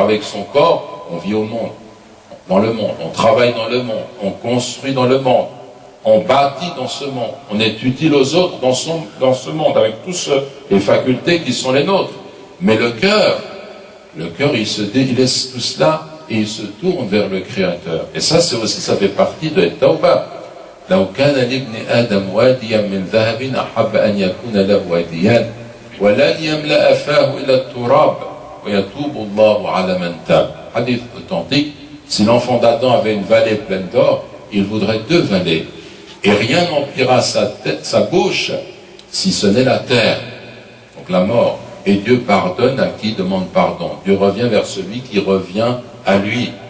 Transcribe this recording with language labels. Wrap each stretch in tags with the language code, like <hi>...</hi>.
<fr>Avec son corps, on vit au monde, dans le monde, on travaille dans le monde, on construit dans le monde, on bâtit dans ce monde, on est utile aux autres dans ce monde, avec toutes les facultés qui sont les nôtres. Mais le cœur, il laisse tout cela et il se tourne vers le Créateur. Et ça, c'est aussi, ça fait partie de Tauba.</fr> <ar>لو كان لابن آدم واديا من ذهب أحب أن يكون له واديان ولن يملأ فاه إلى التراب ويتوب الله على من تاب.</ar> <fr>Hadith authentique. Si l'enfant d'Adam avait une vallée pleine d'or, il voudrait deux vallées. Et rien n'emplira sa bouche si ce n'est la terre, donc la mort. Et Dieu pardonne à qui demande pardon. Dieu revient vers celui qui revient à lui.</fr>